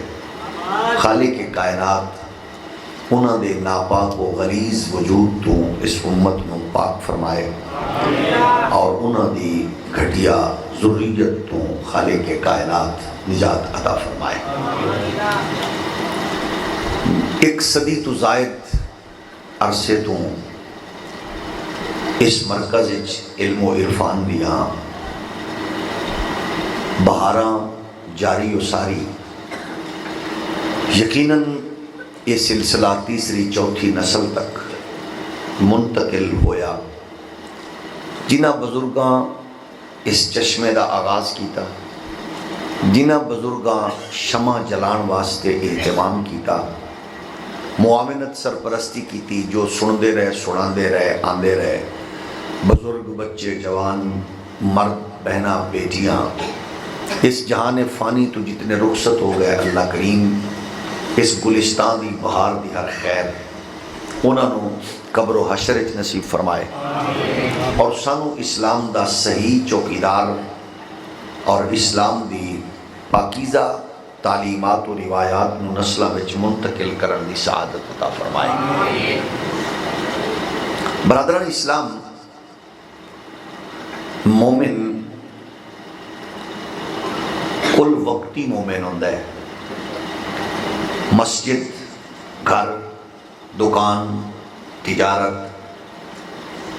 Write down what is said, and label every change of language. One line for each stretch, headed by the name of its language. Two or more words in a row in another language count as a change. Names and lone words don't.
Punjabi: خالق کائنات انہاں دے ناپاک و غلیظ وجود تو اس امت نو پاک فرمائے اور انہاں دی گھٹیا ذریت تو خالق کائنات نجات عطا فرمائے ایک صدی تو زائد عرصے تو اس مرکز علم و عرفان دیاں بہاراں جاری و ساری یقیناً یہ سلسلہ تیسری چوتھی نسل تک منتقل ہویا جنہ بزرگاں اس چشمے دا آغاز کیتا جنہ بزرگاں شمع جلان واسطے اہتمام کیتا معاونت سرپرستی کیتی جو سندے رہے سناندے رہے آندے رہے بزرگ بچے جوان مرد بہناں بیٹیاں اس جہان فانی تو جتنے رخصت ہو گئے اللہ کریم اس گلستان دی بہار دی ہر خیر انہاں نو قبر و حشر وچ نصیب فرمائے اور سانو اسلام دا صحیح چوکیدار اور اسلام دی پاکیزہ تعلیمات و روایات نو نسلاں وچ منتقل کرن دی سعادت عطا فرمائے برادران اسلام مومن کل وقتی مومن ہوندا ہے مسجد گھر دکان تجارت وہ